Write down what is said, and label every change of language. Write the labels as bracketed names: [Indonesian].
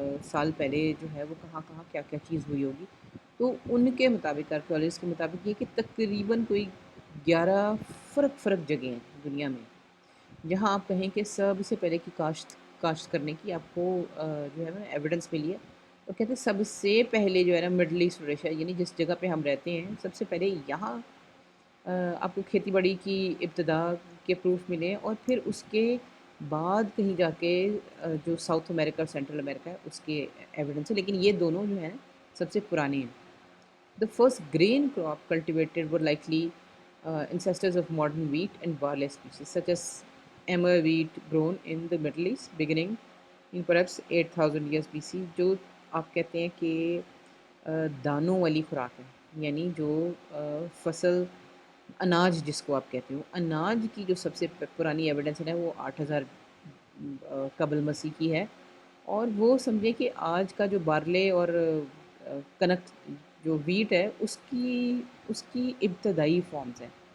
[Urdu] سال پہلے جو ہے وہ کہاں کہاں کیا کیا چیز ہوئی ہوگی۔ تو ان کے مطابق آرکیولوجسٹ کے مطابق یہ کہ تقریباً کوئی 11 فرق جگہیں ہیں دنیا میں جہاں آپ کہیں کہ سب سے پہلے کی کاشت کرنے کی آپ کو جو ہے نا ایویڈنس ملی ہے، اور کہتے ہیں سب سے پہلے جو ہے نا مڈل ایسٹ اور ایشیا یعنی جس جگہ پہ ہم رہتے ہیں سب سے پہلے یہاں آپ کو کھیتی باڑی کی ابتدا کے پروف ملے، اور پھر اس کے بعد کہیں جا کے جو ساؤتھ امریکہ اور سینٹرل امریکہ ہے اس کے ایویڈنس ہے، لیکن یہ دونوں جو ہیں سب سے پرانے ہیں. [English] The first grain crop cultivated were likely ancestors of modern wheat and barley species, such as emmer wheat grown in the Middle East, beginning in perhaps 8000 years BC. [Urdu] جو آپ کہتے ہیں کہ دانوں والی خوراک ہے، یعنی جو فصل اناج جس کو آپ کہتے ہو، اناج کی جو سب سے پرانی ایویڈنس ہے وہ 8000 قبل مسیح کی ہے. اور وہ سمجھے کہ آج کا جو بارلے اور کنک جو ویٹ ہے اس کی ابتدائی فارمز ہیں.